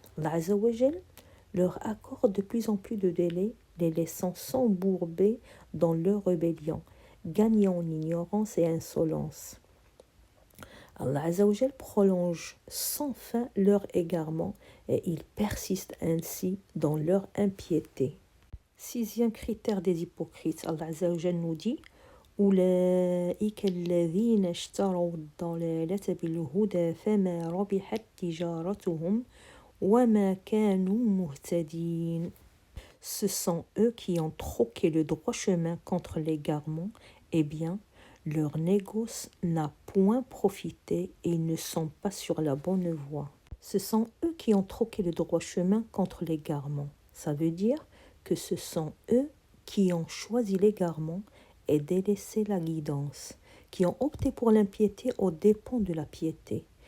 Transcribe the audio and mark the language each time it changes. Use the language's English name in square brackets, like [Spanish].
[French] Allah Azza wa Jal leur accorde de plus en plus de délais, les laissant s'embourber dans leur rébellion, gagnant en ignorance et insolence. Allah Azzawajal prolonge sans fin leur égarement et ils persistent ainsi dans leur impiété. Sixième critère des hypocrites, Allah Azzawajal nous dit [Arabic] أولئك الذين اشتروا الضلالة بالهدى فما ربحت تجارتهم وما كانوا مهتدين. [French] Ce sont eux qui ont troqué le droit chemin contre l'égarement, eh bien, leur négoce n'a point profité et ils ne sont pas sur la bonne voie. Ce sont eux qui ont troqué le droit chemin contre l'égarement. Ça veut dire que ce sont eux qui ont choisi l'égarement et délaissé la guidance, qui ont opté pour l'impiété aux dépens de la piété.